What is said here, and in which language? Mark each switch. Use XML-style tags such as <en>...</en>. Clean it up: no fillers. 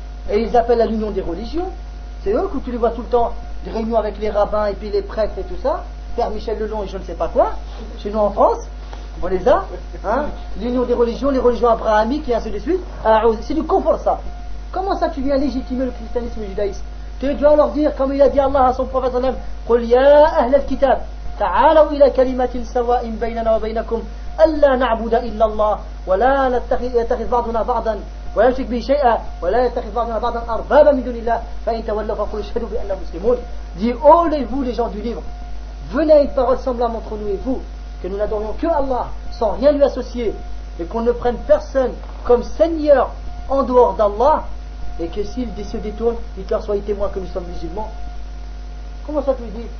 <fr>Et ils appellent à l'union des religions. C'est eux que tu les vois tout le temps, des réunions avec les rabbins et puis les prêtres et tout ça. Père Michel Lelon et je ne sais pas quoi. Chez nous en France, on les a. Hein? L'union des religions, les religions abrahamiques et ainsi de suite. Alors, c'est du confort ça. Comment ça, tu viens légitimer le christianisme et le judaïsme? Tu dois leur dire, comme il a dit Allah à son prophète,</fr> <ar>قُلْ يَا أَهْلَ الْكِتَابِ تَعَالَوْا إِلَى كَلِمَةٍ سَوَاءٍ بَيْنَنَا وَبَيْنَكُمْ أَلَّا نَعْبُدَ إِلَّا اللَّهَ وَلَا يَتَّخِذْ بَعْضُنَا بَعْضًا وَلَا يُشْرِكْ بِهِ شَيْئًا وَلَا يَتَّخِذْ بَعْضُنَا بَعْضًا أَرْبَابًا مِنْ دُونِ اللَّهِ فَإِنْ تَوَلَّوْا فَقُولُوا اشْهَدُوا بِأَنَّا مُسْلِمُونَ.</ar> <fr>Dis, oh les vous les gens du livre, venez à une parole semblable entre nous et vous, que nous n'adorions que Allah sans rien lui associer, et qu'on ne prenne personne comme Seigneur en dehors d'Allah. Et que s'ils se détournent, ils leur soient témoins que nous sommes musulmans. Comment ça tu dis?</fr>